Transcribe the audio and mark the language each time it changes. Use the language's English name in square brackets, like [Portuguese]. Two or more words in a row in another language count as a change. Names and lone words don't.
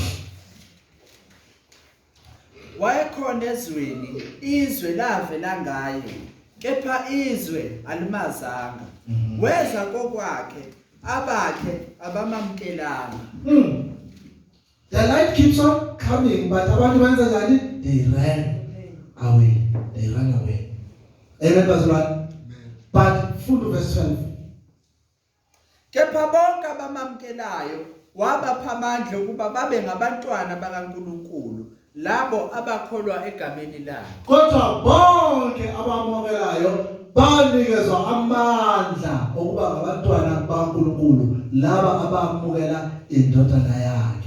[North Ndebele] Wayekhona ezweni, izwe lavela ngaye, kepha izwe alimazanga. Weza kokwakhe, abakhe abamamkelanga. [English] The light keeps on coming, but [North Ndebele] abantu benza njani? [English] They ran away. [North Ndebele] Amen bazalwane. [English] But full verse 12. [North Ndebele] Kepha bonke abamamkelayo wabapha amandla ukuba babe ngabantwana bakaNkulunkulu, labo abakholwa egameni lakhe. [Zulu] Kodwa bonke abamukelayo banikezwa amandla okuba ngabantwana bakaNkulunkulu, laba abamukela indodana yakhe.